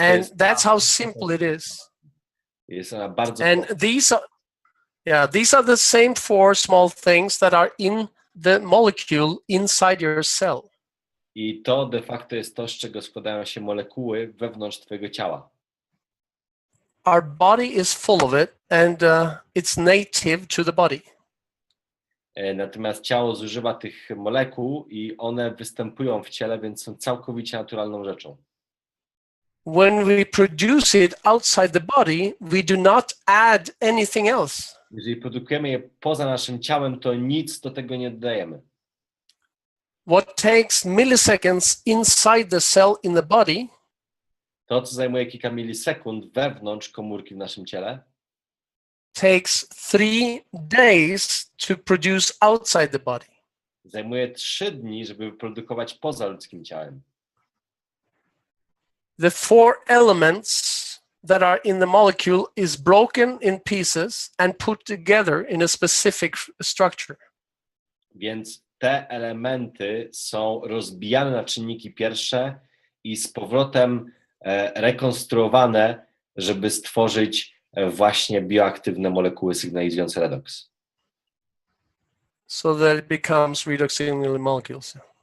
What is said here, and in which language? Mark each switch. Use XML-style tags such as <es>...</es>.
<en>and that's how simple it is.</en> <pl>Jest ona bardzo</pl> <en>And these are the same 4 small things that are in the molecule inside your cell.</en> <pl>I to de facto jest to, z czego składają się molekuły wewnątrz twojego ciała.</pl> <en>Our body is full of it, and it's native to the body.</en> <pl>Natomiast ciało zużywa tych molekuł i one występują w ciele, więc są całkowicie naturalną rzeczą.</pl> <en>When we produce it outside the body, we do not add anything else.</en> <pl>Jeżeli produkujemy je poza naszym ciałem, to nic do tego nie dodajemy.</pl> <en>What takes milliseconds inside the cell in the body</en> <pl>To, co zajmuje kilka milisekund wewnątrz komórki w naszym ciele,</pl> <en>takes 3 days to produce outside the body.</en> <pl>zajmuje 3 dni, żeby wyprodukować poza ludzkim ciałem.</pl> <en>The 4 elements that are in the molecule is broken in pieces and put together in a specific structure.</en> <pl>Więc te elementy są rozbijane na czynniki pierwsze i z powrotem rekonstruowane, żeby stworzyć właśnie bioaktywne molekuły sygnalizujące redoks.</pl> <en>So that it becomes redox signaling molecules.</en>